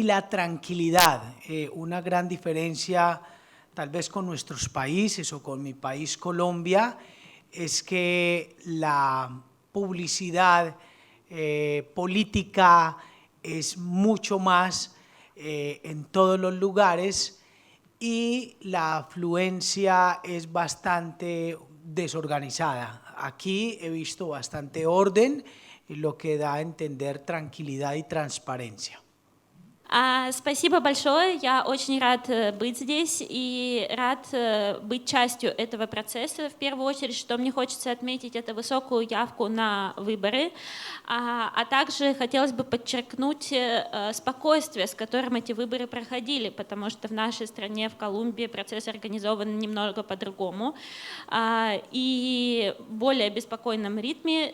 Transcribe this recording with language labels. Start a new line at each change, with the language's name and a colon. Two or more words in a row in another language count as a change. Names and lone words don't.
Spanish: la tranquilidad, una gran diferencia tal vez con nuestros países o con mi país Colombia, es que la publicidad política es mucho más en todos los lugares y la afluencia es bastante desorganizada. Aquí he visto bastante orden, lo que da a entender tranquilidad y transparencia.
Russian: Спасибо большое, я очень рад быть здесь и рад быть частью этого процесса. В первую очередь, что мне хочется отметить, это высокую явку на выборы, а также хотелось бы подчеркнуть спокойствие, с которым эти выборы проходили, потому что в нашей стране, в Колумбии, процесс организован немного по-другому и в более беспокойном ритме.